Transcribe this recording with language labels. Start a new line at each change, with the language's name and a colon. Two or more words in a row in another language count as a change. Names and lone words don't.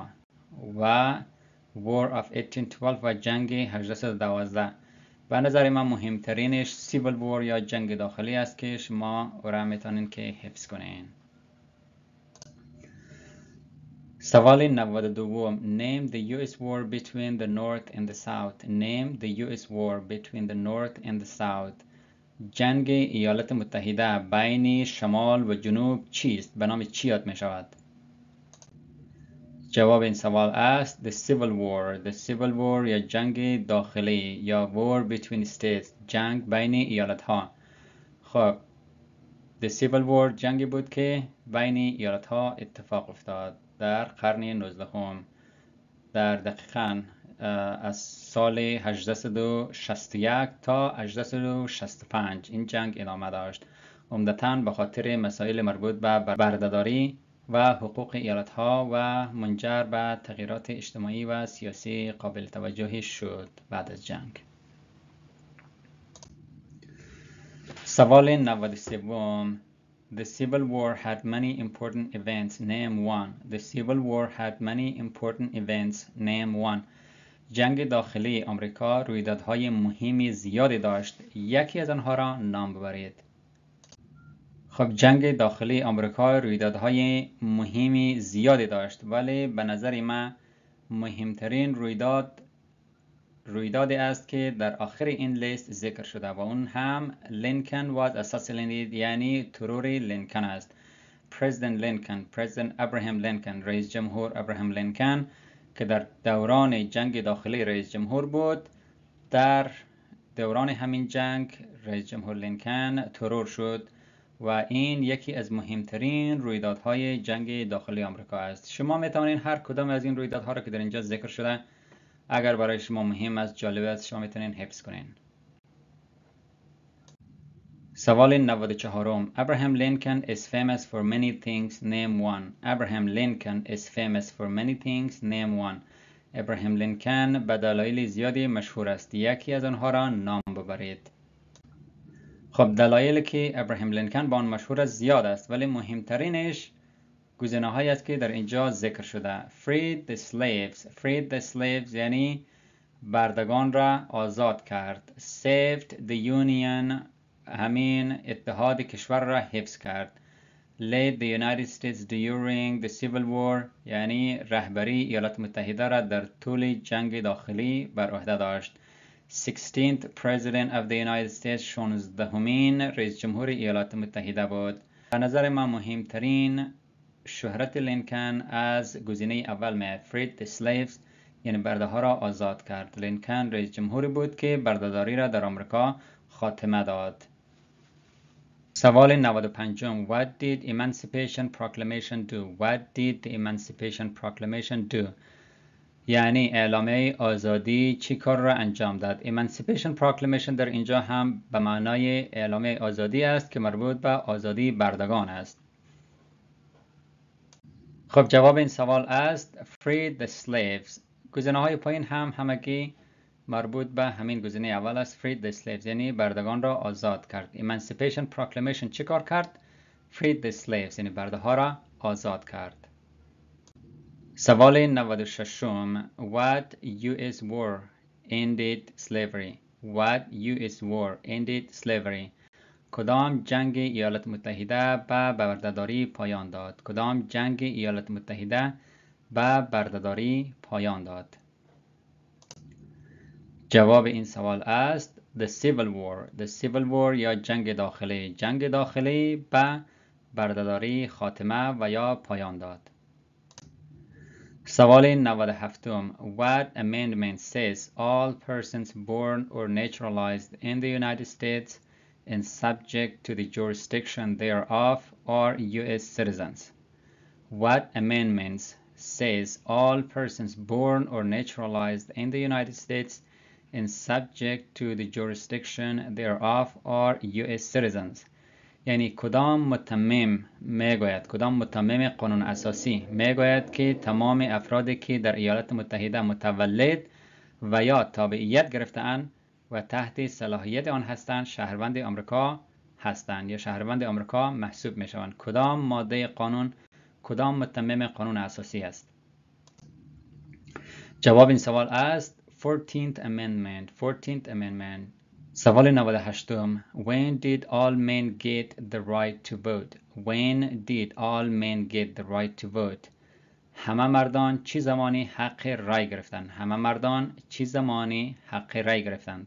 Persian: و War of 1812 و جنگ 1812. به نظر من مهمترینش Civil War یا جنگ داخلی است که شما او را میتونین که حفظ کنین. سوال 92.
English: Name the US war between the North and the South. Name the US war between the North and the South.
Persian: جنگ ایالات متحده بین شمال و جنوب چیست؟ به نام چی یاد می شود؟ جواب این سوال است The Civil War. The Civil War یا جنگ داخلی یا War between states جنگ بین ایالت ها. خب The Civil War جنگی بود که بین ایالت ها اتفاق افتاد در قرن 19 در دقیقاً از سال 1861 تا 1865 این جنگ ادامه داشت، عمدتاً به خاطر مسائل مربوط به بردهداری و حقوق ایالت ها و منجر به تغییرات اجتماعی و سیاسی قابل توجهی شد بعد از جنگ. سوال 93.
English: The Civil War had many important events. Name one. The Civil War had many important events. Name one.
Persian: جنگ داخلی آمریکا رویدادهای مهمی زیادی داشت. یکی از آنها را نام ببرید. خب جنگ داخلی آمریکا رویدادهای مهمی زیادی داشت، ولی به نظر من مهمترین رویدادی است که در آخر این لیست ذکر شده و اون هم لینکن
English: was assassinated
Persian: یعنی ترور لینکن است. President ابراهام لینکن، رئیس جمهور ابراهام لینکن که در دوران جنگ داخلی رئیس جمهور بود، در دوران همین جنگ رئیس جمهور لینکن ترور شد و این یکی از مهمترین رویدادهای جنگ داخلی آمریکا است. شما میتوانید هر کدام از این رویدادها را که در اینجا ذکر شده اگر برای شما مهم است، جالب است، شما میتونین حفظ کنین. سوال 94.
English: Abraham Lincoln is famous for many things. Name one. Abraham Lincoln is famous for many things. Name one.
Persian: ابراهام لینکن به دلایل زیادی مشهور است. یکی از آنها را نام ببرید. خب دلایلی که ابراهام لینکن با آن مشهور است زیاد است، ولی مهمترینش گزینه‌هایی است که در اینجا ذکر شده.
English: Freed the slaves
Persian: یعنی بردگان را آزاد کرد.
English: Saved the Union
Persian: همین اتحاد کشور را حفظ کرد.
English: Led the United States during the Civil War
Persian: یعنی رهبری ایالات متحده را در طول جنگ داخلی بر عهده داشت.
English: 16th President of the United States
Persian: 16مین رئیس جمهور ایالات متحده بود. به نظر من مهمترین شهرت لینکن از گزینه اول می
English: Freed the Slaves
Persian: یعنی برده ها را آزاد کرد. لینکن رئیس جمهوری بود که بردهداری را در آمریکا خاتمه داد. سوال 95.
English: What did Emancipation Proclamation do? What did the Emancipation Proclamation do?
Persian: یعنی اعلامیه آزادی چی کار را انجام داد؟ Emancipation Proclamation در اینجا هم به معنای اعلامیه آزادی است که مربوط به آزادی بردگان است. خب جواب این سوال است
English: Free the slaves.
Persian: گزینه های پایین هم همگی مربوط به همین گزینه اول است.
English: Free the slaves
Persian: یعنی بردگان را آزاد کرد. Emancipation Proclamation چی کار کرد؟
English: Free the slaves
Persian: یعنی برده ها را آزاد کرد.
English: سوال 96 What US war ended slavery? What US war ended slavery?
Persian: کدام جنگ ایالات متحده به بردهداری پایان داد؟ کدام جنگ ایالات متحده به بردهداری پایان داد؟ جواب این سوال است The Civil War. The Civil War یا جنگ داخلی. جنگ داخلی به بردهداری خاتمه و یا پایان داد.
English: سوال 97 What amendment says all persons born or naturalized in the United States and subject to the jurisdiction thereof are U.S. citizens? What amendments says all persons born or naturalized in the United States and subject to the jurisdiction thereof are U.S. citizens?
Persian: یعنی کدام متمم میگوید، کدام متمم قانون اساسی میگوید که تمام افرادی که در ایالات متحده متولد و یا تابعیت گرفته‌اند و تحت صلاحیت آن هستند شهروند آمریکا هستند یا شهروند آمریکا محسوب میشوند. کدام ماده قانون، کدام متمم قانون اساسی است؟ جواب این سوال است 14th Amendment.
English: 14th Amendment. سوال 98 When did all men get the right to vote? When did all men get the right to vote?
Persian: همه مردان چه زمانی حق رای گرفتند؟ همه مردان چه زمانی حق رای گرفتند؟